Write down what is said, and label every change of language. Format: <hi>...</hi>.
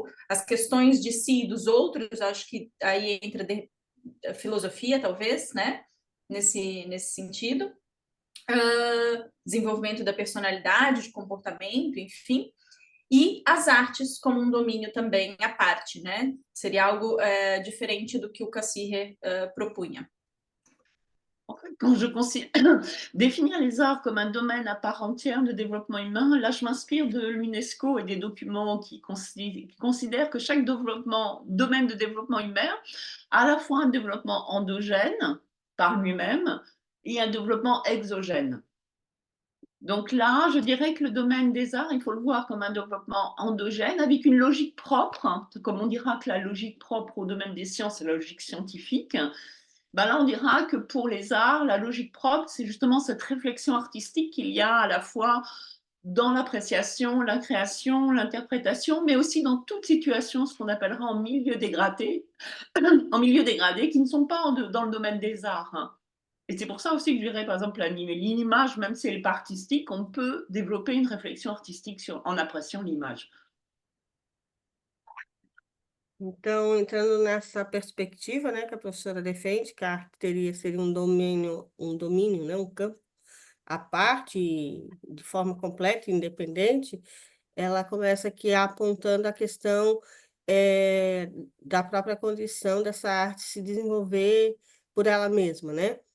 <pt>As questões de si e dos outros, acho que aí entra a filosofia, talvez, né? Nesse sentido. Desenvolvimento da personalidade, de comportamento, enfim, e as artes como um domínio também à parte, né? Seria algo diferente do que o Cassirer propunha.</pt> <fr>En fait, quand je considère définir les arts comme un domaine à part entière de développement humain, là, je m'inspire de l'UNESCO et des documents qui considèrent que chaque domaine de développement humain a à la fois un développement endogène par lui-même et un développement exogène. Donc là, je dirais que le domaine des arts, il faut le voir comme un développement endogène avec une logique propre, comme on dira que la logique propre au domaine des sciences est la logique scientifique. Ben là, on dira que pour les arts, la logique propre, c'est justement cette réflexion artistique qu'il y a à la fois dans l'appréciation, la création, l'interprétation, mais aussi dans toute situation, ce qu'on appellera en milieu dégradé, qui ne sont pas dans le domaine des arts. Et c'est pour ça aussi que je dirais, par exemple, l'image, même si elle n'est pas artistique, on peut développer une réflexion artistique en appréciant l'image.</fr> <pt>Então, entrando nessa perspectiva, né, que a professora defende, que a arte seria um domínio, né, um campo à parte, de forma completa e independente, ela começa aqui apontando a questão da própria condição dessa arte se desenvolver por ela mesma, né?</pt>